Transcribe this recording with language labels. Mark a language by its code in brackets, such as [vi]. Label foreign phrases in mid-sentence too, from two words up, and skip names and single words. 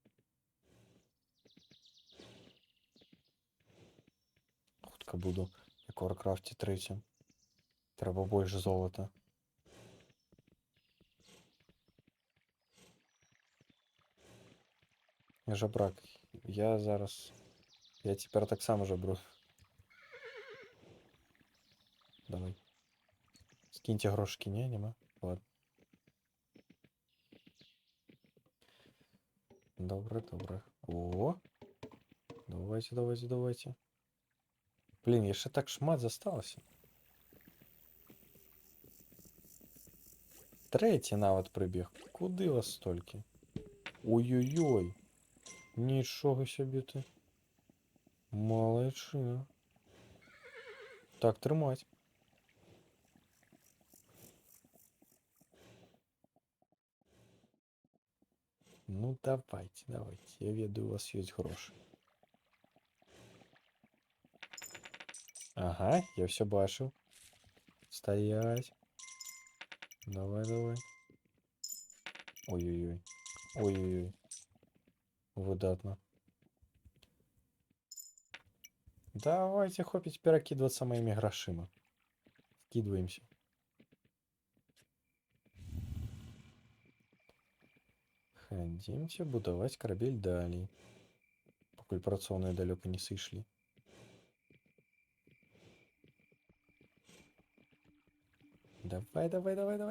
[be] Хутка буду, як у Warcraft 3. Трэба больш золота. Жабрак, я зараз... Я цяпер таксама жабру. Давай. [uk] Скиньте грошки, не, нема? Ладно. Добре, добре. О! Давайте, давайте, давайте. [be] Блин, яшчэ так шмат засталася. Трэці нават прыбег. Куды вас столькі? Ой-ой-ой. Нічога сябе ты. Малайчына. Так, трымаць. Ну, давайте, давайте. Я ведаю, у вас ёсць грошы. [uk] Ага, я все бачу. Стоять. Давай, давай. Ой-ой-ой. Ой-ой-ой. [be] Выдатно. [uk] Давайте хопить [ru] перакидываться моими [uk] грошима. [ru] Скидываемся. [be] Хадзімце будаваць карабель далей. Пакуль працоўныя далёка не сышлі. Давай, давай, давай, давай.